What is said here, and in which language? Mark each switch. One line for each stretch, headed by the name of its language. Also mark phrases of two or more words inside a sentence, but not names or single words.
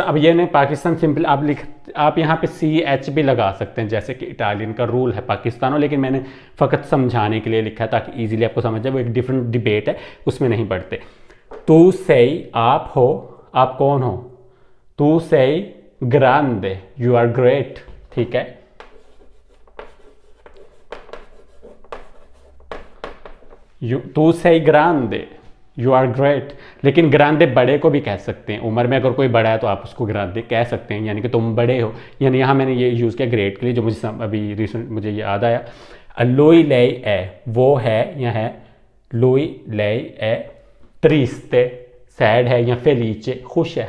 Hindi: अब ये नहीं पाकिस्तान सिंपल आप यहाँ पे सी एच भी लगा सकते हैं, जैसे कि इटालियन का रूल है पाकिस्तानो, लेकिन मैंने फ़कत समझाने के लिए लिखा है ताकि इजीली आपको समझ जाए। वो एक डिफरेंट डिबेट है, उसमें नहीं बढ़ते। तू सही, आप हो, आप कौन हो?
Italian: तू sei grande,
English: you are great,
Hindi: ठीक है।
Italian: तू sei grande,
English: you are great.
Hindi: लेकिन ग्रांदे बड़े को भी कह सकते हैं, उम्र में अगर कोई बड़ा है तो आप उसको ग्रांदे कह सकते हैं, यानी कि तुम बड़े हो। यानी यहाँ मैंने ये यूज़ किया ग्रेट के लिए, जो मुझे अभी रिसेंट मुझे याद आया। लोई ले ए वो है या है, लोई ले ए ट्रिस्टे सैड है, या फेलीचे खुश है।